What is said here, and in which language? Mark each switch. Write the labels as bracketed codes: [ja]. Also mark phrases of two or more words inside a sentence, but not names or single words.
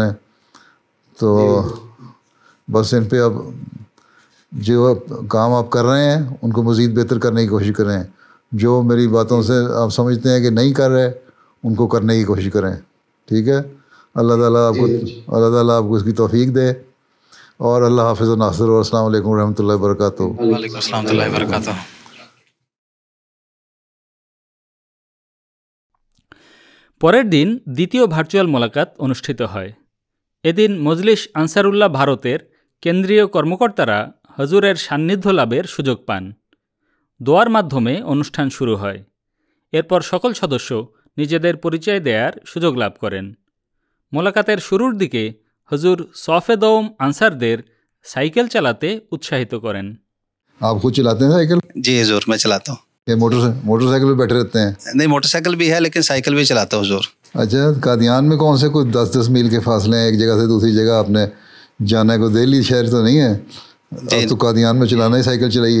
[ur] تو بس ان پہ اب جو کام آپ کر رہے ہیں ان کو مزید بہتر کرنے کی کوشش کریں. جو میری باتوں سے آپ سمجھتے ہیں کہ نہیں کر رہے ان کو کرنے کی کوشش کریں. ٹھیک ہے. اللہ تعالیٰ آپ کو اس کی توفیق دے. اور اللہ حافظ و ناصر. [ar] اور السلام علیکم ورحمۃ اللہ وبرکاتہ. وعلیکم السلام ورحمۃ اللہ وبرکاتہ. [bn] পরের দিন দ্বিতীয় ভার্চুয়াল মোলাকাত অনুষ্ঠিত হয়। এদিন মজলিস আনসারুল্লাহ ভারতের কেন্দ্রীয় কর্মকর্তারা হজুরের সান্নিধ্য লাভের সুযোগ পান। দোয়ার মাধ্যমে অনুষ্ঠান শুরু হয়। এরপর সকল সদস্য নিজেদের পরিচয় দেওয়ার সুযোগ লাভ করেন। মোলাকাতের শুরুর দিকে হজুর সফে দৌম আনসারদের সাইকেল চালাতে উৎসাহিত করেন। [ur] آپ خود چلاتے ہیں سائیکل؟ جی حضور میں چلاتا ہوں. موٹر سائیکل پہ بیٹھے رہتے ہیں؟ نہیں، موٹر سائیکل بھی ہے لیکن سائیکل بھی چلاتا ہوں حضور. اچھا، قادیان میں کون سے کوئی 10 میل کے فاصلے ہیں ایک جگہ سے دوسری جگہ آپ نے جانا ہے؟ کوئی دہلی شہر تو نہیں ہے؟ اب تو قادیان میں چلانا ہی سائیکل چلائیے.